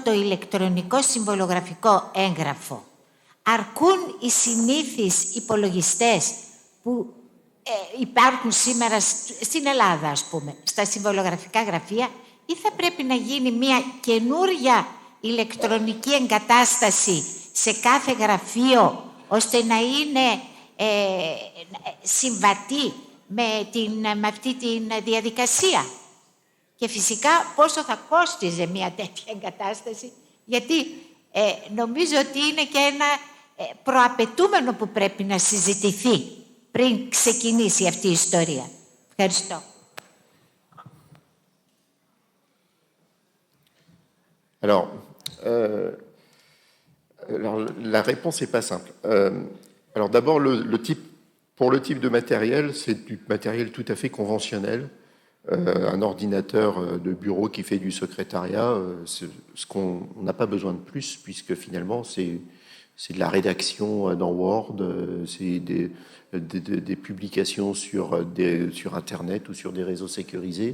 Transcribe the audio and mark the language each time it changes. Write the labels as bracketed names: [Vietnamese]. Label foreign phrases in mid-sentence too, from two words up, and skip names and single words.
[Greek] το ηλεκτρονικό συμβολογραφικό έγγραφο, αρκούν οι συνήθεις υπολογιστές που υπάρχουν σήμερα στην Ελλάδα, ας πούμε, στα συμβολογραφικά γραφεία, ή θα πρέπει να γίνει μια καινούρια ηλεκτρονική εγκατάσταση σε κάθε γραφείο, ώστε να είναι συμβατή με αυτή τη διαδικασία. Και φυσικά πόσο θα κόστιζε μια τέτοια εγκατάσταση, γιατί νομίζω ότι είναι και ένα προαπαιτούμενο που πρέπει να συζητηθεί πριν ξεκινήσει αυτή η ιστορία. Ευχαριστώ. [French] Alors, la réponse n'est pas simple. Alors d'abord, pour le type de matériel, c'est du matériel tout à fait conventionnel. Un ordinateur de bureau qui fait du secrétariat, ce qu'on n'a pas besoin de plus, puisque finalement, c'est de la rédaction dans Word, c'est des publications sur Internet ou sur des réseaux sécurisés.